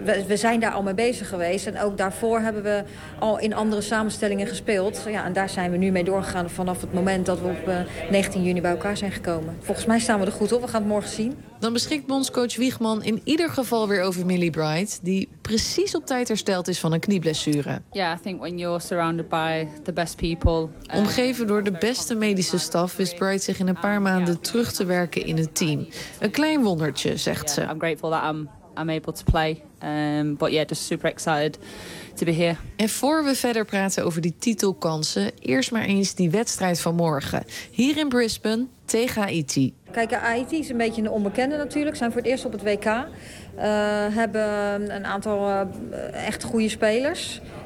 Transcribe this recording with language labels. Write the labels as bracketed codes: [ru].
[nl] We zijn daar al mee bezig geweest. En ook daarvoor hebben we al in andere samenstellingen gespeeld. Ja, en daar zijn we nu mee doorgegaan vanaf het moment dat we op 19 juni bij elkaar zijn gekomen. Volgens mij staan we er goed op. We gaan het morgen zien. Dan beschikt bondscoach Wiegman in ieder geval weer over Millie Bright, die precies op tijd hersteld is van een knieblessure. [en] Yeah, I think when you're surrounded by the best people. [nl] Omgeven door de beste medische staf wist Bright zich in een paar maanden terug te werken in het team. Een klein wondertje, zegt ze. [en] I'm grateful that I'm able to play. But yeah, just super excited. [nl] En voor we verder praten over die titelkansen, eerst maar eens die wedstrijd van morgen. Hier in Brisbane tegen Haiti. Kijk, Haiti is een beetje een onbekende natuurlijk. Zijn voor het eerst op het WK. Hebben een aantal echt goede spelers.